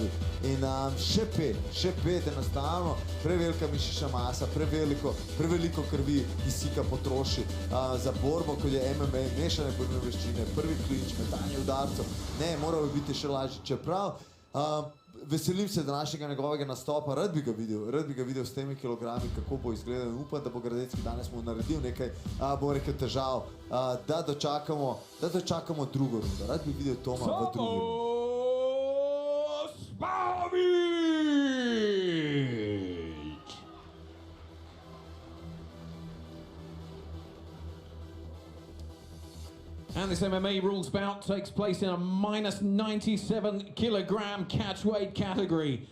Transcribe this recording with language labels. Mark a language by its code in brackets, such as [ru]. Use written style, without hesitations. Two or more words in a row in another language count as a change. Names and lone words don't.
[sl] In še 5, enostavno, prevelika mišična masa, preveliko krvi kisika potroši za borbo, kot je MMA, mešane borbene veščine, prvi klinč, metanje udarcev, ne, moral bi biti še lažji, čeprav veselim se današnjega njegovega nastopa, rad bi ga videl s temi kilogrami, kako bo izgledal in upam, da bo Gradecki danes mu naredil nekaj, bom rekel, težav, da dočakamo drugo rundo. Rad bi videl Toma v drugi rundi. [en] And this MMA rules bout takes place in a minus 97 kilogram catchweight category.